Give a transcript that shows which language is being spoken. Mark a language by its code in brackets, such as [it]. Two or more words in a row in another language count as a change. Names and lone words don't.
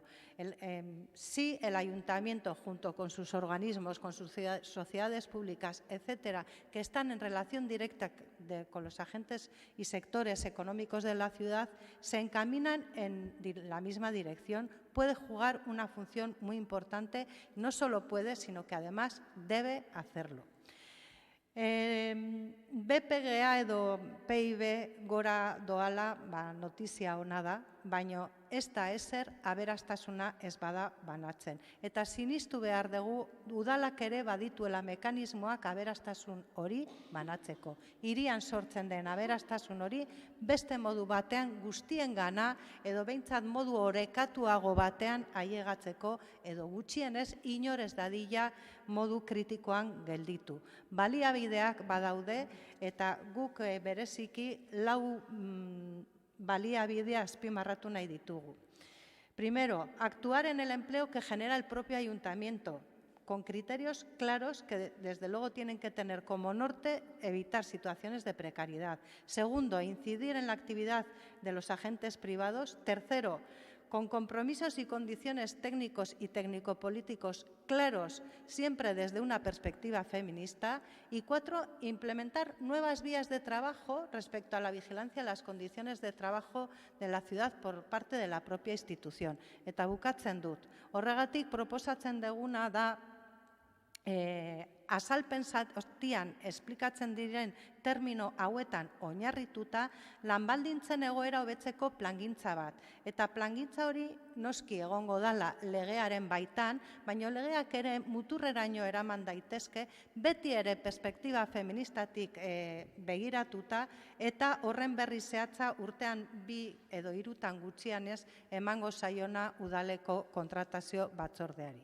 [es] Sí, el ayuntamiento, junto con sus organismos, con sus sociedades públicas, etcétera, que están en relación directa con los agentes y sectores económicos de la ciudad, se encaminan en la misma dirección. Puede jugar una función muy importante, no solo puede, sino que además debe hacerlo. [eu] BPGA edo PIB gora doala notizia ona da, baina ez da ezer aberastasuna ez bada banatzen. Eta sinistu behar dugu udalak ere badituela mekanismoak aberastasun hori banatzeko. Hirian sortzen den aberastasun hori beste modu batean guztien gana edo behintzat modu orekatuago batean ailegatzeko edo gutxienez inorez dadila modu kritikoan gelditu. Baliabideak badaude eta guk bereziki lau baliabidea azpimarratu nahi ditugu. [es] Primero, actuar en el empleo que genera el propio ayuntamiento, con criterios claros que desde luego tienen que tener como norte evitar situaciones de precariedad. Segundo, incidir en la actividad de los agentes privados. Tercero, con compromisos y condiciones técnicos y técnico-políticos claros, siempre desde una perspectiva feminista. Y cuatro, implementar nuevas vías de trabajo respecto a la vigilancia de las condiciones de trabajo de la ciudad por parte de la propia institución. [eu] Eta bukatzen dut. Horregatik proposatzen duguna da azalpen zatian esplikatzen diren termino hauetan oinarrituta lanbaldintzen egoera hobetzeko plangintza bat. Eta plangintza hori noski egongo dala legearen baitan, baina legeak ere muturreraino eraman daitezke, beti ere perspektiba feministatik begiratuta eta horren berri zehatza urtean 2 edo 3 gutxienez emango zaiona udaleko kontratazio batzordeari.